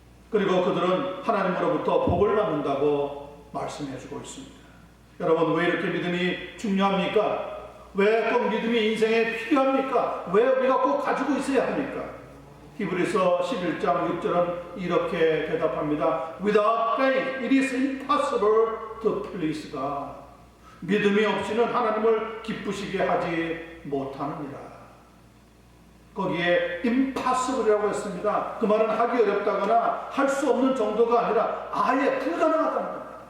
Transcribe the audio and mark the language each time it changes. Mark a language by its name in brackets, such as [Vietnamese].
[Korean] 그리고 그들은 하나님으로부터 복을 받는다고 말씀해 주고 있습니다. 여러분, 왜 이렇게 믿음이 중요합니까? 왜 꼭 믿음이 인생에 필요합니까? 왜 우리가 꼭 가지고 있어야 합니까? 히브리서 11장 6절은 이렇게 대답합니다. [English] Without faith, it is impossible to please God. [Korean] 믿음이 없이는 하나님을 기쁘시게 하지 못하느니라. 거기에 impossible이라고 했습니다. 그 말은 하기 어렵다거나 할 수 없는 정도가 아니라 아예 불가능하다는 겁니다.